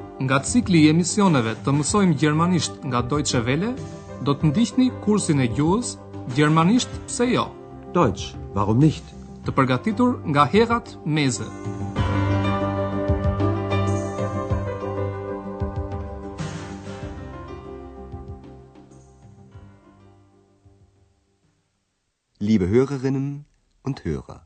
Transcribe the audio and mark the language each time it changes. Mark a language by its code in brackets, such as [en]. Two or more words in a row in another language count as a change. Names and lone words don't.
[sq] Nga cikli i emisioneve të mësojmë gjermanisht nga Deutsche Welle, do të ndiqni kursin e gjuhës Gjermanisht pse jo? [de] Deutsch, warum nicht? [sq] Të përgatitur nga Herat Meze. [de] Liebe Hörerinnen und Hörer.